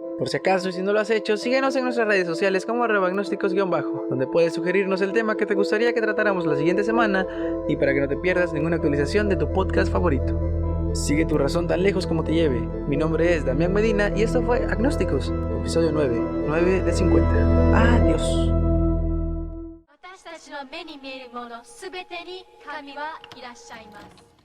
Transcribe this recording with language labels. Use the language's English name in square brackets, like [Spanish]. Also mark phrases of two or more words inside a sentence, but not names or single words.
[Spanish] Por si acaso, y si no lo has hecho, síguenos en nuestras redes sociales como @agnósticos_, donde puedes sugerirnos el tema que te gustaría que tratáramos la siguiente semana y para que no te pierdas ninguna actualización de tu podcast favorito. Sigue tu razón tan lejos como te lleve. Mi nombre es Damián Medina y esto fue Agnósticos, episodio 9 de 50. Adiós. [Japanese] 私たちの目に見えるものすべてに神はいらっしゃいます。